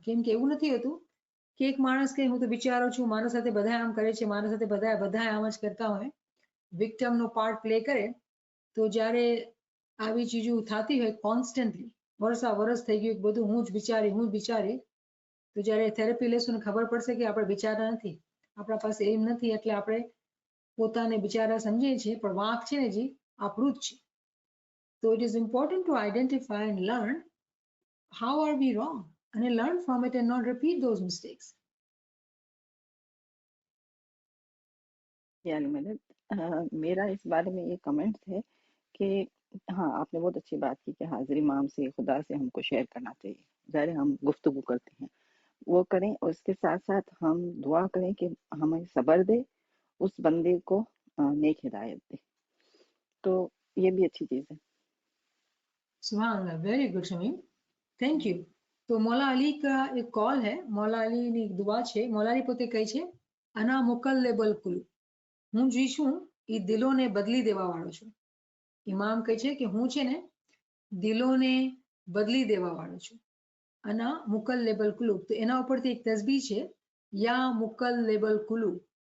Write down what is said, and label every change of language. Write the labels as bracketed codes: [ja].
[gu] કેમ કે એવું નથી હોતું કે એક માણસ કે હું તો બિચારો છું, મારા સાથે બધા આમ કરે છે, મારા સાથે બધા આમ જ કરતા હોય, વિક્ટમનો પાર્ટ પ્લે કરે, તો જ્યારે આવી ચીજો થતી હોય કોન્સ્ટન્ટલી વર્ષ થઈ ગયું બધું હું જ બિચારી, તો જ્યારે થેરેપી લેશું ને ખબર પડશે કે આપણે બિચારા નથી, આપણા પાસે એમ નથી એટલે આપણે પોતાને બિચારા સમજીએ છીએ, પણ વાંક છે ને જી આપણું જ છે. [en] So it is important to identify and learn how are we wrong and learn from it and not repeat those mistakes. [hi] यानी मदद मेरा इस बारे में ये कमेंट है कि हाँ, आपने बहुत अच्छी बात की कि हाजिर इमाम से, खुदा से हमको शेयर करना चाहिए जब हम गुफ्तगू करते हैं, वो करें और उसके साथ साथ हम दुआ करें कि हमें सब्र दे, उस बंदे को नेक हिदायत दे, तो ये भी अच्छी चीज है. सुभान, [en] very good [hi] Shamim, [en] Thank you. [hi] तो मौला अली का एक कॉल है, मौला अली [gu] ની એક દુઆ છે. મૌલા અલી પોતે કહે છે [ar] અના મુકલ્લિબુલ કુલુબ, [gu] હું જે છું એ દિલોને બદલી દેવા વાળો છું. ઇમામ કહે છે કે હું છે ને દિલોને બદલી દેવા વાળો છું. [ar] અના મુકલ્લિબુલ કુલુબ, [gu] તો એના ઉપરથી એક તસ્બીહ છે યા મુકલ્લિબુલ કુલુબ.